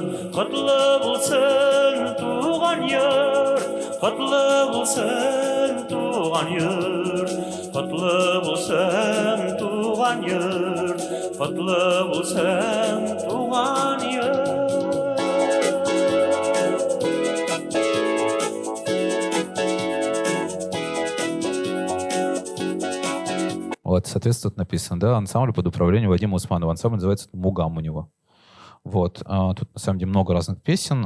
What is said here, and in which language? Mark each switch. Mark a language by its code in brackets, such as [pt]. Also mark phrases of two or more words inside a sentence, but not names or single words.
[tt] Құтлы болсын туған ер, құтлы болсын туған ер, құтлы болсын туған ер, құтлы болсын туған ер. [ru] Вот, соответственно, тут написано, да, ансамбль под управлением Вадима Усманова. Ансамбль называется «Мугам» у него. Вот, тут на самом деле много разных песен.